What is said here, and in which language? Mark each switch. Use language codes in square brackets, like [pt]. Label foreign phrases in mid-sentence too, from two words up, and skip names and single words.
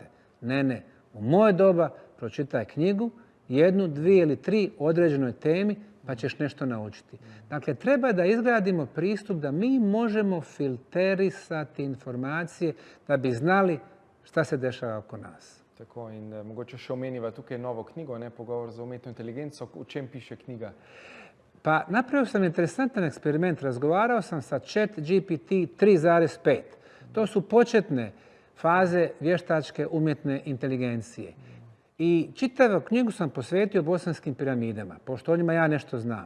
[bs] Ne. U moje doba pročitaj knjigu, 1, 2 ili 3 o određenoj temi, pa ćeš nešto naučiti. Dakle, treba da izgradimo pristup da mi možemo filterisati informacije da bi znali šta se dešava oko nas. [sl] Tako, in mogoče še omeniva tukaj novo knjigo, Pogovor za umetno inteligenco. U čem piše knjiga? [bs] Pa napravio sam interesantan eksperiment. Razgovarao sam sa ChatGPT 3.5. To su početne faze vještačke umjetne inteligencije. I čitavu knjigu sam posvetio bosanskim piramidama, pošto o njima ja nešto znam.